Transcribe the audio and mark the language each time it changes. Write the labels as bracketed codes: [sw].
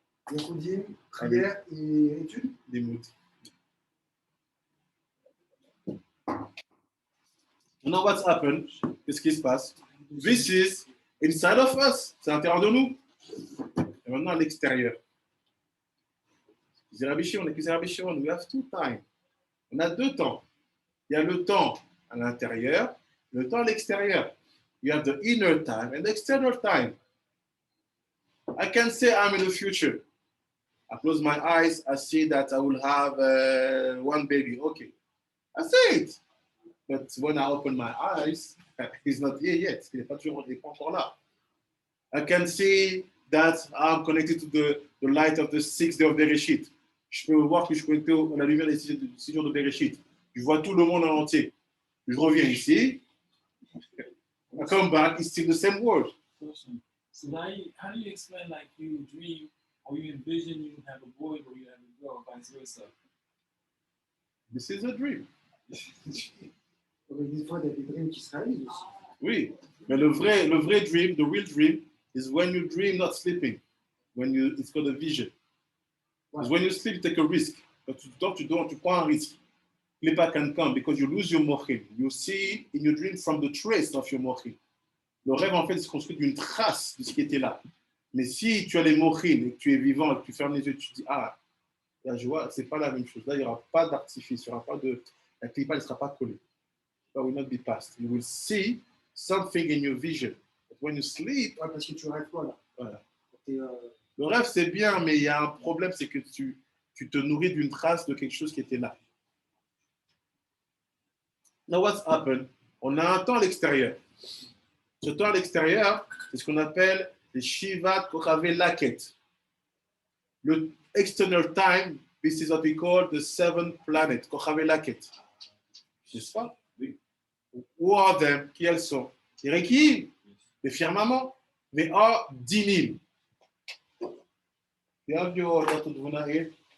[fr] Yehudim, prière et études. Des moods. [en] Now what's happened? [fr] Qu'est-ce qui se passe? [en] This is inside of us. [fr] C'est à l'intérieur de nous. Et maintenant à l'extérieur. [en] Zerabichon, we have two time. [fr] On a deux temps. Il y a le temps à l'intérieur, le temps à l'extérieur. [en] You have the inner time and the external time. I can say I'm in the future. I close my eyes, I see that I will have one baby. Okay, I say it. But when I open my eyes, he's not here yet. [fr] Il n'est pas encore là. [en] I can see that I'm connected to the light of the 6th day of Bereshit. [fr] Je peux voir que je suis connecté à la lumière des 6 jours de Bereshit. Je vois tout le monde en entier. Je reviens ici. [en] I come back, it's still the same world. So now, how do you explain like you dream or you envision you have a boy or you have a girl, vice versa? This is a dream. [fr] Des fois, il y a des dreams qui se réalisent aussi. Oui, mais le vrai dream, [en] the real dream, is when you dream not sleeping. It's called a vision. Because when you sleep, you take a risk. [fr] Quand tu dors, tu prends un risque. [en] Sleep can come because you lose your mochim. You see in your dream from the trace of your mochim. [fr] Le rêve, en fait, se construit d'une trace de ce qui était là. Mais si tu as les mochim et que tu es vivant et que tu fermes les yeux, tu te dis, ah, la joie, c'est pas la même chose. Là, il n'y aura pas d'artifice, la clipa ne sera pas collée. [en] That will not be passed. You will see something in your vision. But when you sleep, [fr] Ouais, parce que tu rêves quoi là? voilà. T'es, Le rêve, c'est bien, mais il y a un problème, c'est que tu te nourris d'une trace de quelque chose qui était là. [en] Now, what's happened? [fr] On a un temps à l'extérieur. Ce temps à l'extérieur, c'est ce qu'on appelle les Shivat Kochave Laket. [en] Le external time, this is what we call the 7th planet, Kochave Laket. [fr] N'est-ce pas? Oui. [en] Who are them? [fr] Qui elles sont? Les Rekiim, les firmaments. [en] They are dinim. You have your Dr. Dvuna here?